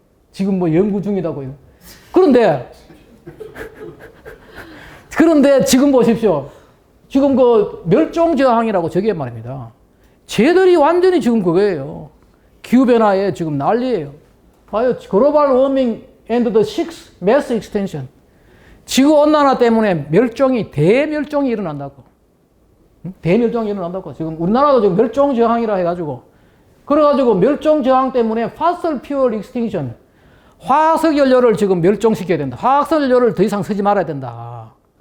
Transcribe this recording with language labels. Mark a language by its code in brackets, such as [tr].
[ko] 지금 뭐 연구 중이다고. 그런데 지금 보십시오. 지금 그 멸종저항이라고 저게 말입니다. 쟤들이 완전히 지금 그거예요. 기후변화에 지금 난리예요. 봐요. [en] 글로벌 워밍 and the sixth mass extinction. [ko] 지구온난화 때문에 대멸종이 일어난다고. 대멸종이 일어난다고. 지금 우리나라도 지금 멸종저항이라 해가지고. 그래가지고 멸종저항 때문에 [en] fossil fuel extinction. [ko] 화석연료를 지금 멸종시켜야 된다. 화석연료를 더 이상 쓰지 말아야 된다.